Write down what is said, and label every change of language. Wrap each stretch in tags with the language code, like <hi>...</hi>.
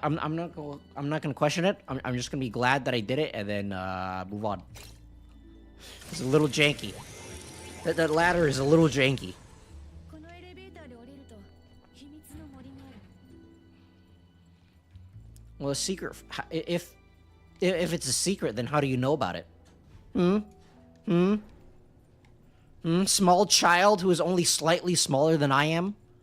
<en>I'm not gonna question it. I'm just gonna be glad that I did it and then move on. It's a little janky. That ladder is a little janky.</en> <ja>このエレベーターで降りると秘密の森がある。</ja> <en>Well, a secret. If it's a secret, then how do you know about it? Small child who is only slightly smaller than I am.</en>